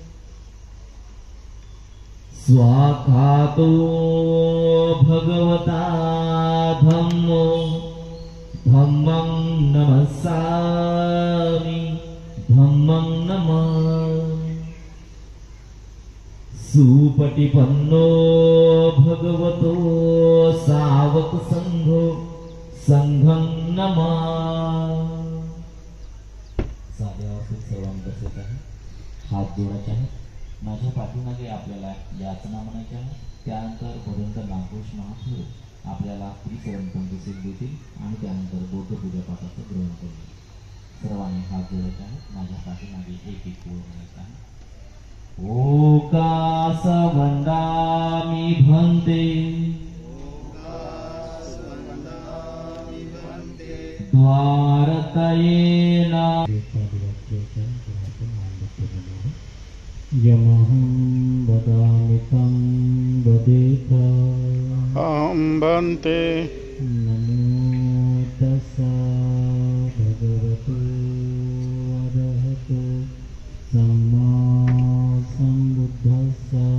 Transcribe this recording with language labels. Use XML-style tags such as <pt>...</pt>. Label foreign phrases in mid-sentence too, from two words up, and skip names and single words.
<pi>स्वाखातो भगवता धम्मो धम्मं नमस्सामि धम्मं नमामि. सुपटिपन्नो भगवतो सावक संघो संघं नमामि.</pi> <mr>साध्या अवस्थेत सर्वांना बसायचं आहे. हात जोडायचे आहे. माझ्या पाठीमागे आपल्याला याचना म्हणायच्या आहे. त्यानंतर भदंत नागोष महाथुर आपल्याला त्रिचरण पंक्ती देतील आणि त्यानंतर बौद्ध पूजा पाठाचं ग्रहण करू. सर्वांनी हात जोडायचे आहे. माझ्या पाठीमागे एक एक ओळ म्हणायचा आहे.</mr> <pi>ओकास वंदामि भन्ते द्वारकयेन यमहं वदामि तं वदेत. अहं भन्ते नमो तस्स भगवतो अरहतो सम्मा सम्बुद्धस्स.</pi>